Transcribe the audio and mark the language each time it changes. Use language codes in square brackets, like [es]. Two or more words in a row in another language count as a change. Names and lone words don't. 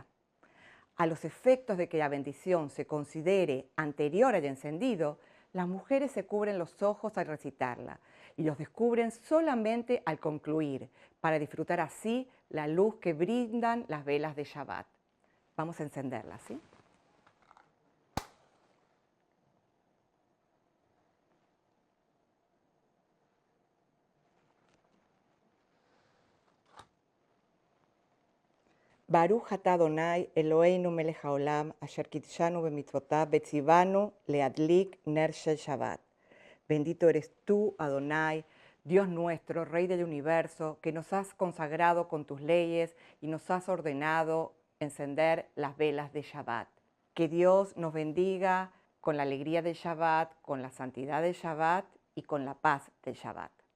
[es] A los efectos de que la bendición se considere anterior al encendido, las mujeres se cubren los ojos al recitarla y los descubren solamente al concluir, para disfrutar así la luz que brindan las velas de Shabbat. Vamos a encenderlas, ¿sí? [he] ברוך אתה אדוני אלוהינו מלך העולם אשר קדשנו במצוותיו וציוונו להדליק נר של שבת. [es] Bendito eres tú, Adonai, Dios nuestro, Rey del universo, que nos has consagrado con tus leyes y nos has ordenado encender las velas de Shabbat. Que Dios nos bendiga con la alegría del Shabbat, con la santidad del Shabbat y con la paz del Shabbat.